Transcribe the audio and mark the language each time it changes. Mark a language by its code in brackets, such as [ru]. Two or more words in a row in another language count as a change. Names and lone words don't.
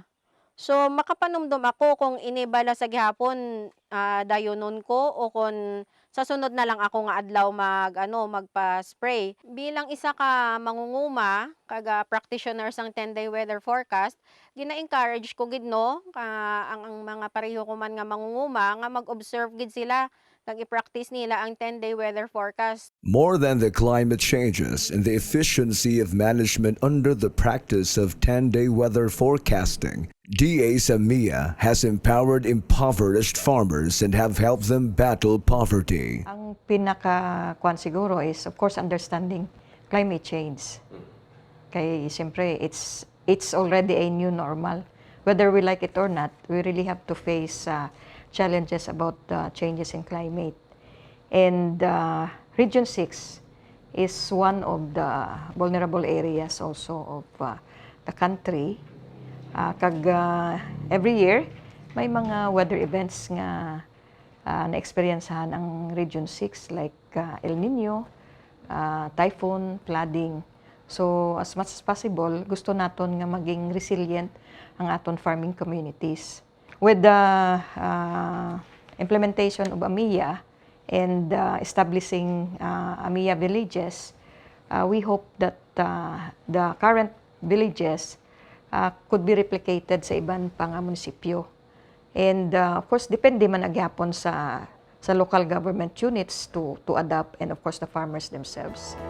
[hil] So makapanumdum ako kung inibala sa gihapon dayonon ko o kung sa sunod na lang ako nga adlaw magpa-spray. Bilang isa ka mangunguma, kaga practitioner sang [en] 10-day weather forecast, [hil] gina-encourage ko gid no ang mga pareho ko man nga mangunguma nga mag-observe gid sila kag i-practice nila ang [en] 10-day weather forecast. More than the climate changes and the efficiency of management under the practice of 10-day weather forecasting, DA's AMIA has empowered impoverished farmers and have helped them battle poverty. [hil] Ang pinaka-kwan siguro [en] is, of course, understanding climate change. [hil] Kaya siyempre, [en] it's already a new normal. Whether we like it or not, we really have to face challenges about changes in climate. And Region 6 is one of the vulnerable areas also of the country. Every year, [hil] may mga [en] weather events [hil] nga na-experiencehan ang Region 6 like EL-NINO, typhoon, flooding. [en] So as much as possible, [hil] gusto naton nga maging resilient ang aton [en] farming communities. With the implementation of AMIA and establishing AMIA villages, we hope that the current villages could be replicated [hil] sa ibang pang munisipyo. [en] And of course, [hil] depende man agyapon sa [en] local government units to adapt, and of course the farmers themselves.